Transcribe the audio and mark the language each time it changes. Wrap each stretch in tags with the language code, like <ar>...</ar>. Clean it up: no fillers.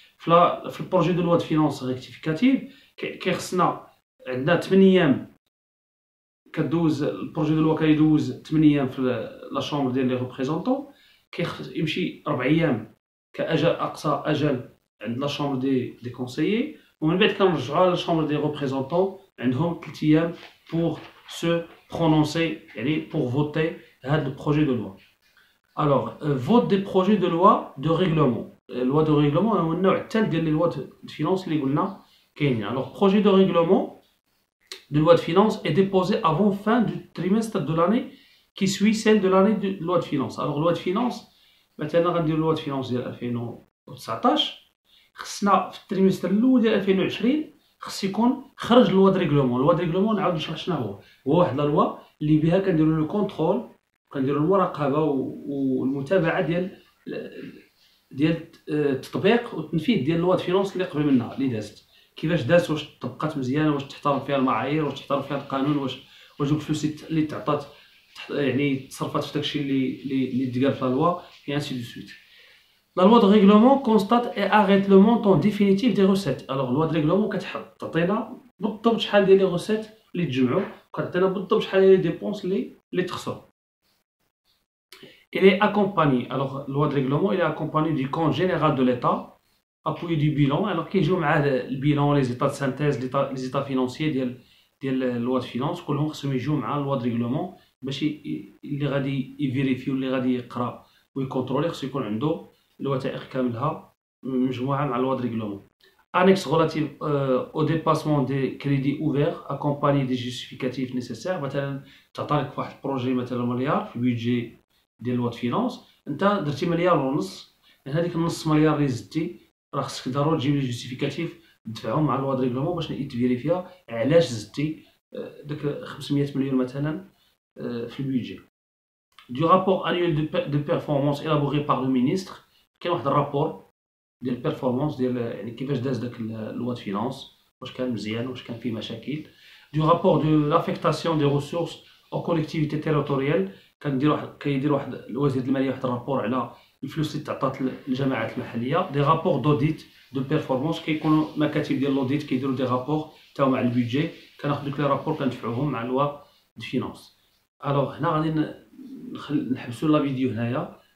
<ar>في البروجي دو لوا دو فينونس ريكتيفيكاتيف كيخصنا عندنا 8 ايام كدوز البروجي دو لوا، كيدوز 8 ايام في لا شومبر ديال لي ريبريزونطون، يمشي 4 ايام كاجل اقصى اجل عند لا شومبر دي كونسيي، ومن بعد كنرجعوها لا شومبر دي ريبريزونطون عندهم 3 ايام</ar> <fr>بور سو برونونسي</fr> <ar>يعني بور فوتي هاد البروجي دو لوا.</ar> <fr>Alors, vote des projets de loi de règlement.</fr> <ar>Loi de règlement, هو النوع الثالث ديال لي لوا دو فينونس اللي قلنا كاينين.</ar> <fr>Alors, projet de règlement de loi de finance est déposé avant fin du trimestre de l'année qui suit celle de l'année de loi de finance.</fr> <ar>Alors, loi de finance, مثلا غنديرو لوا دو فينونس ديال 2019، خصنا في التريمستر الاول ديال 2020 خص يكون خرج لوا دو ريغلومون. لوا دو ريغلومون نعاود نشرح شنو هو واحد لا لوا اللي بها كنديرو لو كونترول، كنديرو المراقبه والمتابعه ديال التطبيق والتنفيذ ديال لوا دو فينونس اللي قبل منها اللي دازت، كيفاش دازت، واش طبقات مزيانه، واش تحترم فيها المعايير، واش تحترم فيها القانون، واش الفلوس اللي تعطات يعني تصرفات في داكشي اللي تقال في لا لوا</ar> <fr>et ainsi de suite. La loi de règlement constate et arrête le montant définitif des recettes. Alors loi de règlement</fr> <ar>كتعطينا بالضبط شحال ديال لي غوسيت اللي تجمعوا وكتعطينا بالضبط شحال هي لي ديبونس اللي تخسر.</ar> <fr>Il est accompagné, alors loi de règlement, il est accompagné du compte général de l'État, appuyé du bilan.</fr> <ar>Alors كيجيو معاه البيلان لي زيتا دو سانتيز لي زيتا فينانسيي ديال لوا دو فينانس، كلهم خصهم يجيو مع لوا دو ريغلومون باش اللي غادي يفيريفي واللي غادي يقرا ويكونترولي خصو يكون عنده الوثائق كاملها مجموعه مع لوا دو ريغلومون.</ar> <fr>Annexe relative au dépassement des crédits ouverts accompagné des justificatifs nécessaires.</fr> <ar>مثلا تعطيك في واحد البروجي مثلا مليار في البيدجي ديال لوا دو فينانس، انت درتي مليار ونص، هذيك النص مليار اللي زدتي راه خصك ضروري تجيب لي جوستيفيكاتيف تدفعهم مع لوا دو ريغلومون باش يتفيريفيا علاش زدتي داك 500 مليون مثلا في البيدجي.</ar> <fr>Du rapport annuel de performance élaboré par le ministre.</fr> <ar>كاين واحد الرابور ديال البيرفورمانس ديال يعني كيفاش داز داك لوا دو فينانس، واش كان مزيان واش كان فيه مشاكل.</ar> <fr>Du rapport de l'affectation des ressources aux collectivités territoriales.</fr> <ar>كيدير واحد الوزير الماليه واحد الرابور على الفلوس اللي تعطات للجماعات المحليه. دي رابور دوديت دو بيرفورمانس، كيكونوا مكاتب ديال لوديت كيديروا دي رابور تاعو مع البيدجي، كناخذ دوك لي رابور كندفعوهم مع لوا دو فينانس. الوغ هنا غادي نحبسوا لا فيديو هنايا.</ar>